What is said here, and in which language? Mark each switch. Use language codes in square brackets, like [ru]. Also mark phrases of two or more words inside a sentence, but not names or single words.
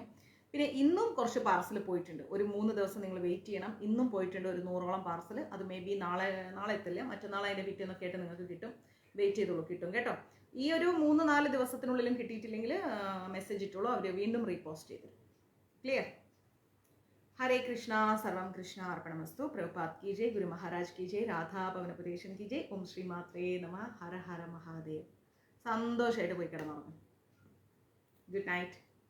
[ml] പിന്നെ ഇന്നും കുറച്ച് പാർസൽ പോയിട്ടുണ്ട്. ഒരു 3 ദിവസം നിങ്ങൾ വെയിറ്റ് ചെയ്യണം. ഇന്നും പോയിട്ടുണ്ട് ഒരു 100ഓളം പാർസൽ. അത് [en] may be [ml] നാളെ എത്തില്ല, മറ്റന്നാൾ അതിൻ്റെ പിറ്റേന്നൊക്കെ ആയിട്ട് നിങ്ങൾക്ക് കിട്ടും. വെയിറ്റ് ചെയ്തോളൂ, കിട്ടും കേട്ടോ. ഈ ഒരു 3-4 ദിവസത്തിനുള്ളിലും കിട്ടിയിട്ടില്ലെങ്കിൽ മെസ്സേജ് ഇട്ടോളൂ, അവർ വീണ്ടും റീപോസ്റ്റ് ചെയ്തു. ക്ലിയർ? [sa] हरे कृष्णा, सर्वम कृष्ण अर्पणमस्तु। [hi] प्रभुपाद की जय, गुरु महाराज की जय, राधा पवनपुरेशन की जय, [sa] ओम श्री मात्रे नमः, [hi] हर हर महादेव. [ml] സന്തോഷമായിട്ട് പോയി കിടന്നുറങ്ങും. [en] good night.